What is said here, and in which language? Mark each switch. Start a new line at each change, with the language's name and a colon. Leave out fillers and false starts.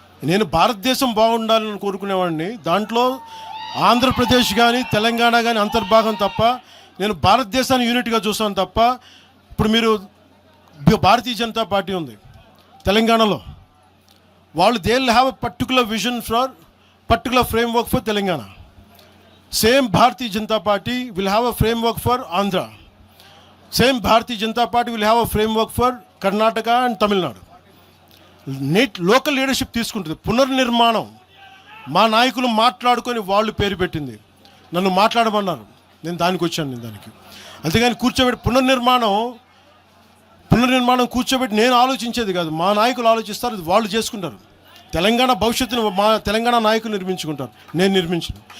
Telugu: నేను భారతదేశం బాగుండాలని కోరుకునేవాడిని, దాంట్లో ఆంధ్రప్రదేశ్ కానీ తెలంగాణ కానీ అంతర్భాగం తప్ప, నేను భారతదేశాన్ని యూనిట్గా చూస్తాను తప్ప.
English: ఇప్పుడు మీరు భారతీయ జనతా పార్టీ ఉంది తెలంగాణలో, వాళ్ళు they will have a particular vision for particular framework for Telangana. Same Bharatiya Janata Party will have a framework for Andhra. Same Bharatiya Janata Party will have a framework for Karnataka and Tamil Nadu.
Telugu: Local leadership తీసుకుంటుంది. పునర్నిర్మాణం మా నాయకులు మాట్లాడుకొని వాళ్ళు పేరు పెట్టింది, నన్ను మాట్లాడమన్నారు, నేను దానికి వచ్చాను. దానికి అంతేగాని కూర్చోబెట్టి పునర్నిర్మాణం కూర్చోబెట్టి నేను ఆలోచించేది కాదు, మా నాయకులు ఆలోచిస్తారు, వాళ్ళు చేసుకుంటారు. తెలంగాణ భవిష్యత్తును మా తెలంగాణ నాయకులు నిర్మించుకుంటారు, నేను నిర్మించను.